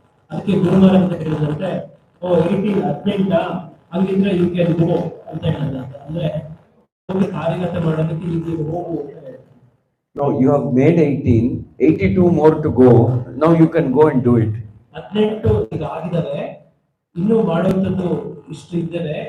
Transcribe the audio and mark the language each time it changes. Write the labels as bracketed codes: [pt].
[kn] ಅದಕ್ಕೆ ಗುರು ಮಹಾರಾಜ ಹೇಳಿದಂತೆ, 18 ಹಂಗಿದ್ರೆ [en] you can go [kn] ಅಂತ ಹೇಳಿದಂತೆ. ಅಂದ್ರೆ ಕಾರ್ಯಗತ ಮಾಡೋದಕ್ಕೆ ಈಗ ಹೋಗು. [en] No, you have made 18, 82 more to go. Now you can go and do it. [kn] 18 ಈಗ ಆಗಿದಾವೆ, ಇನ್ನೂ ಮಾಡುವಂಥದ್ದು ಇಷ್ಟು ಇದ್ದೇವೆ.